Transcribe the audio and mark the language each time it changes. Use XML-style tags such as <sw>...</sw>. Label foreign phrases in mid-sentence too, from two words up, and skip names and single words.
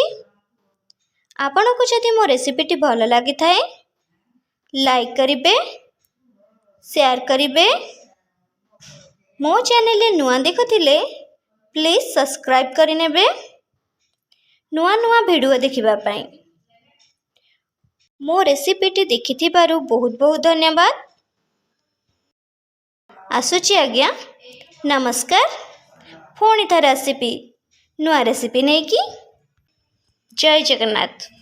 <or>ଆପଣ କୁ ଯଦି ମୋ ରେସିପିଟି ଭଲ ଲାଗି ଥାଏ ଲାଇକ କରିବେ, ଶେୟାର କରିବେ। ମୋ ଚ୍ୟାନେଲ ନୂଆ ଦେଖୁଥିଲେ</or> <en>please subscribe</en> <or>କରି ନେବେ ନୂଆ ନୂଆ ଭିଡିଓ ଦେଖିବା ପଇ। ମୋ ରେସିପିଟି ଦେଖିଥିବାରୁ ବହୁତ ବହୁତ ଧନ୍ୟବାଦ। ଆସୁଛି ଆଜ୍ଞା, ନମସ୍କାର। ପୁଣି ଥରେ ଆସିବି ନୂଆ ରେସିପି ନେଇକି। ଜୟ ଜଗନ୍ନାଥ।</or>